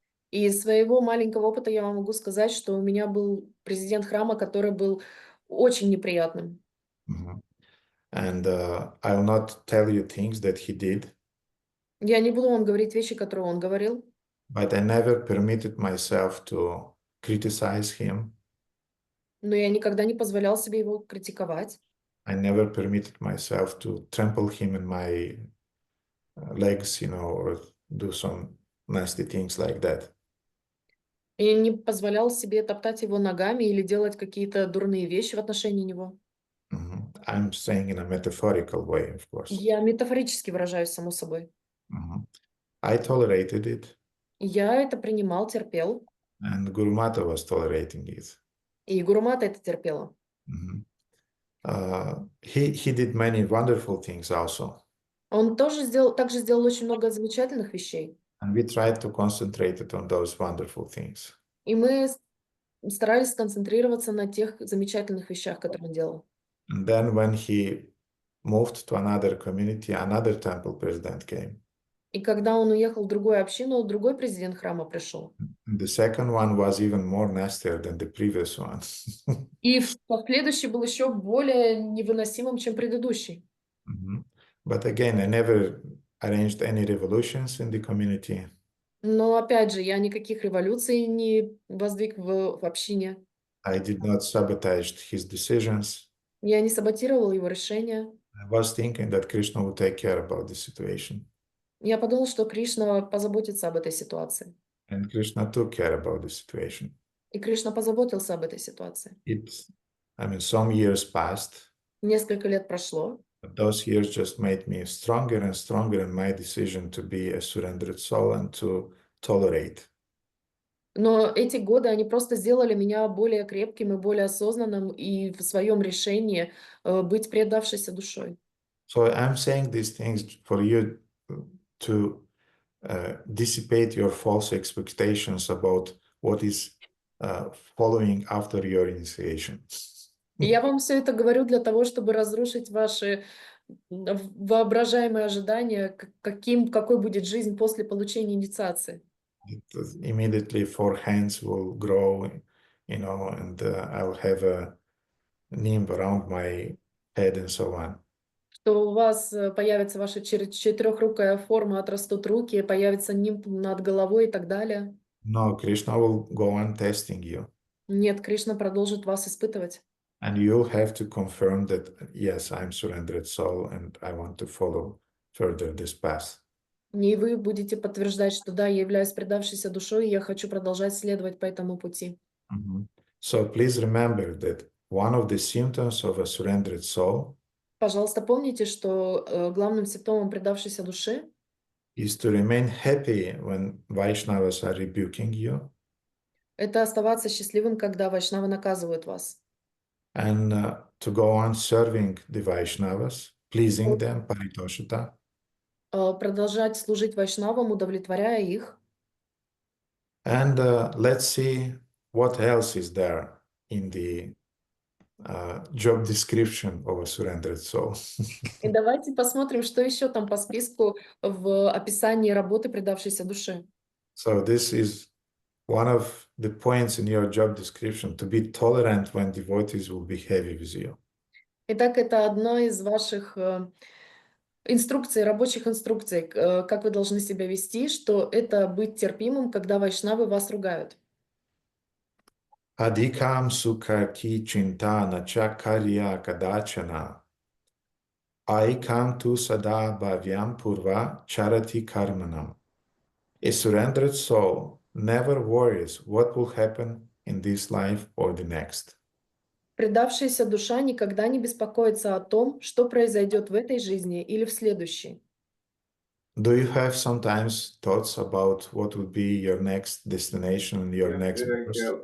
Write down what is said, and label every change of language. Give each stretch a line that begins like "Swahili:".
Russian: И из своего маленького опыта я вам могу сказать, что у меня был президент храма, который был очень неприятным.
English: And I will not tell you things that he did,
Russian: Я не буду вам говорить вещи, которые он говорил,
English: but I never permitted myself to criticize him.
Russian: но я никогда не позволял себе его критиковать.
English: I never permitted myself to trample him in my legs, or do some nasty things like that.
Russian: И не позволял себе топтать его ногами или делать какие-то дурные вещи в отношении него.
English: I'm saying in a metaphorical way, of course.
Russian: Я метафорически выражаюсь, само собой.
English: I tolerated it,
Russian: Я это принимал, терпел,
English: and Guru Mata was tolerating it.
Russian: и Гуру Мата это терпела.
English: He did many wonderful things also,
Russian: Он также сделал очень много замечательных вещей.
English: and we tried to concentrate it on those wonderful things.
Russian: И мы старались сконцентрироваться на тех замечательных вещах, которые он делал.
English: And then when he moved to another community, another temple president came.
Russian: И когда он уехал в другую общину, другой президент храма пришел.
English: And the second one was even more nastier than the previous one.
Russian: И последующий был еще более невыносимым, чем предыдущий.
English: But again, I never arranged any revolutions in the community.
Russian: Но опять же, я никаких революций не воздвиг в общине.
English: I did not sabotage his decisions.
Russian: Я не саботировал его решения.
English: I was thinking that Krishna would take care about the situation.
Russian: Я подумал, что Кришна позаботится об этой ситуации.
English: And Krishna took care about the situation.
Russian: И Кришна позаботился об этой ситуации.
English: Some years passed.
Russian: Несколько лет прошло.
English: But those years just made me stronger and stronger in my decision to be a surrendered soul and to tolerate.
Russian: Но эти годы, они просто сделали меня более крепким и более осознанным и в своем решении быть предавшейся душой.
English: So I'm saying these things for you to dissipate your false expectations about what is following after your initiation.
Russian: И я вам все это говорю для того, чтобы разрушить ваши воображаемые ожидания, какой будет жизнь после получения инициации.
English: Immediately 4 hands will grow, and I'll have a nymph around my head and so on.
Russian: Что у вас появится ваша четырехрукая форма, отрастут руки, появится нимб над головой и так далее.
English: No, Krishna will go on testing you.
Russian: Нет, Кришна продолжит вас испытывать.
English: And you'll have to confirm that, yes, I'm surrendered soul and I want to follow further this path.
Russian: И вы будете подтверждать, что да, я являюсь предавшейся душой, и я хочу продолжать следовать по этому пути.
English: So please remember that one of the symptoms of a surrendered soul
Russian: Пожалуйста, помните, что главным симптомом предавшейся души
English: is to remain happy when Vaishnavas are rebuking you.
Russian: Это оставаться счастливым, когда вайшнавы наказывают вас.
English: And to go on serving the Vaishnavas, pleasing them, paritoshita.
Russian: Продолжать служить вайшнавам, удовлетворяя их.
English: And let's see what else is there in the job description of a surrendered soul.
Russian: И давайте посмотрим, что еще там по списку в описании работы предавшейся души.
English: So this is one of the points in your job description, to be tolerant when devotees will be heavy with you.
Russian: Итак, это одна из ваших инструкций, рабочих инструкций, как вы должны себя вести, что это быть терпимым, когда вайшнавы вас ругают.
Sanskrit: Adhikam sukha ki chinta nacha karya kadachana. Aikam tu sada bhavyam purva charati karmanam.
English: A surrendered soul never worries what will happen in this life or the next.
Russian: Предавшаяся душа никогда не беспокоится о том, что произойдет в этой жизни или в следующей.
English: Do you have sometimes thoughts about what would be your next destination, your next birth?